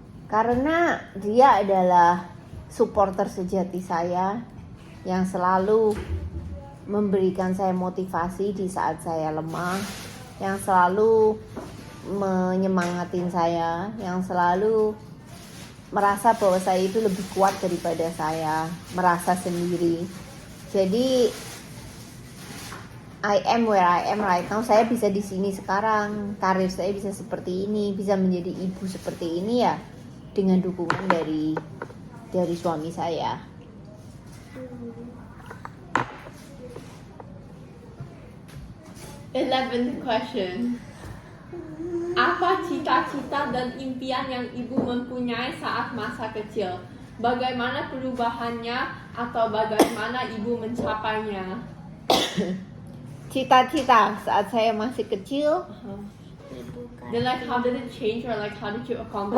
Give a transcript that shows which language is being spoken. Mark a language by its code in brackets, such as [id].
[id] Karena dia adalah supporter sejati saya yang selalu memberikan saya motivasi di saat saya lemah, yang selalu menyemangatin saya, yang selalu merasa bahwa saya itu lebih kuat daripada saya merasa sendiri. Jadi [en] I am where I am right now. [id] Saya bisa di sini sekarang, karir saya bisa seperti ini, bisa menjadi ibu seperti ini ya dengan dukungan dari suami saya. [en] 11th question. [id] Apa cita-cita dan impian yang ibu mempunyai saat masa kecil? Bagaimana perubahannya atau bagaimana ibu mencapainya? Cita-cita saat saya masih kecil, [en] Then like how did it change or like how did you accomplish